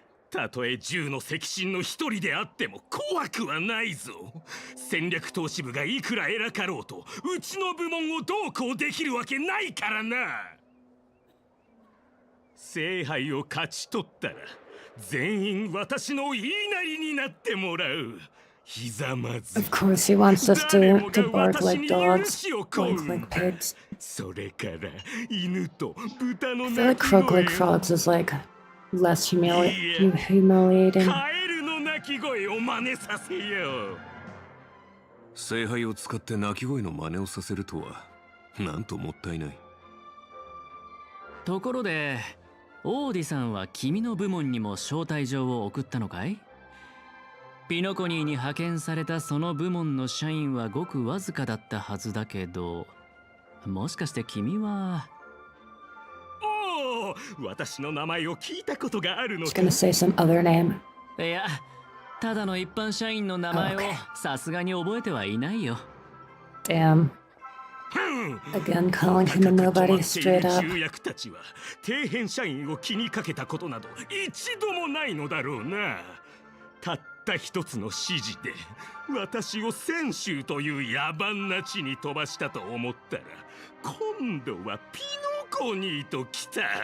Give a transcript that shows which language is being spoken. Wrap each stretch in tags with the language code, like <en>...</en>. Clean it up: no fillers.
<ja>たとえ銃の赤心の一人であっても怖くはないぞ。戦略投資部がいくら偉かろうとうちの部門をどうこうできるわけないからな。聖杯を勝ち取ったら全員私の言いなりになってもらう。ひざまず</ja> <en>Of course, he wants us to bark like dogs, blink like pigs.</en> <ja>それから犬と豚の</ja> <en>I feel like croak like frogs is like less humiliating.</en> <ja>カエルの鳴き声を真似させよう。聖杯を使って鳴き声の真似をさせるとは、なんともったいない。ところで、オーディさんは君の部門にも招待状を送ったのかい？ピノコニーに派遣されたその部門の社員はごくわずかだったはずだけど、もしかして君は… おお、私の名前を聞いたことがあるのか。</ja> <en>Just gonna say some other name.</en> <ja>いや、ただの一般社員の名前をさすがに覚えてはいないよ。</ja> <en>Damn. Again calling him a nobody straight up.</en> <ja>重役たちは底辺社員を気にかけたことなど一度もないのだろうな。たった一つの指示で私を泉州という野蛮な地に飛ばしたと思ったら、今度はピノコニーと来た。</ja>